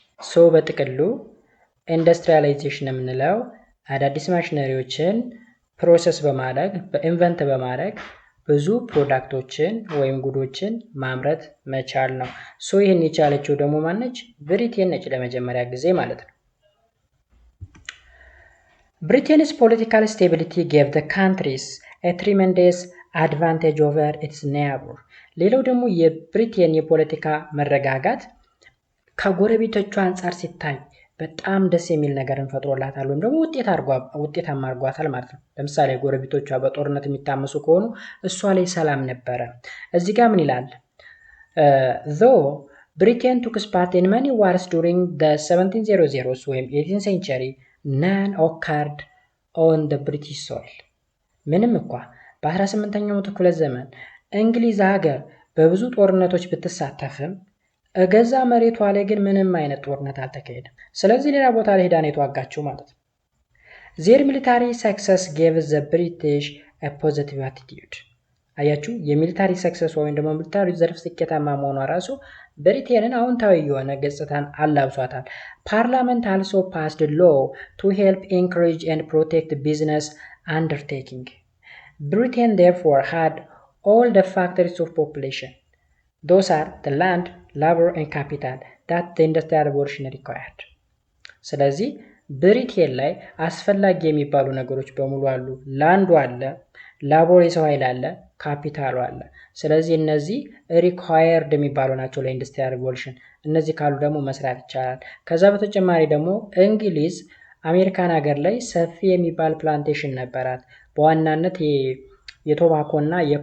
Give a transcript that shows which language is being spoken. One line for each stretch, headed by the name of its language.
Amharic: So በጥቅሉ ኢንዱስትሪያላይዜሽን የምንለው አዳዲስ ማሽነሪዎችን ፕሮሰስ በማድረግ በኢንቨንት በማድረግ ብዙ ፕሮዳክቶችን ወይም ጉዶችን ማምረት መቻል ነው። ሶ ይህን የቻለችው ደግሞ ማነች? ብሪቴን ነች ለመጀመሪያ ጊዜ ማለት ነው።
English: Britain's political stability gave the countries a tremendous advantage over its neighbor.
Amharic: ሌላው ደግሞ የብሪቴን የፖለቲካ መረጋጋት ከጎረቤቶቿ አንጻር ሲታይ በጣም ደስ የሚል ነገርን ፈጥሮላታል ወይም ደግሞ ውጤታማ አድርጓታል ማለት ነው። ለምሳሌ ጎረቤቶቿ በጦርነት የሚታመሱ ከሆኑ እሷ ላይ ሰላም ነበረ። እዚህ ጋር ምን ይላል?
English: though Britain took part in many wars during the 1700s ወይም 18th century, none occurred on the British soil.
Amharic: ምንም እንኳ በ18ኛው መቶ ክፍለ ዘመን እንግሊዝ ሀገር በብዙ ጦርነቶች ብትሳተፍም እገዛ መሬቷ ላይ ግን ምንም አይነት ጦርነት አልተካሄደም። ስለዚህ ሌላ ቦታ ላይ ሄዳ ነው የተዋጋችው ማለት ነው።
English: their military success gave the British a positive attitude.
Amharic: አያችሁ የሚሊታሪ ሰክሰስ ወይም ደግሞ ሚሊታሪ ዘርፍ ስኬታማ መሆኗ ራሱ ብሪቴንን አዎንታዊ የሆነ ገጽታን አላብሷታል። ፓርላመንት
English: also passed law to help encourage and protect business undertaking. Britain therefore had all the factors of population. Those are the land, labor and capital that the industrial revolution required.
Amharic: ስለዚህ ብሪቴን ላይ አስፈላጊ የሚባሉ ነገሮች በሙሉ አሉ። ላንዱ አለ፣ ላቦር የሰው ኃይል አለ፣ ካፒታሉ አለ። ስለዚህ እነዚህ ሪኳየርድ የሚባሉ ናቸው ለኢንዱስትሪያል ሪቮሉሽን። እነዚህ ካሉ ደግሞ መስራት ይቻላል። ከዛ በተጨማሪ ደግሞ እንግሊዝ አሜሪካን ሀገር ላይ ሰፊ የሚባል ፕላንቴሽን ነበራት። በዋናነት የቶባኮ እና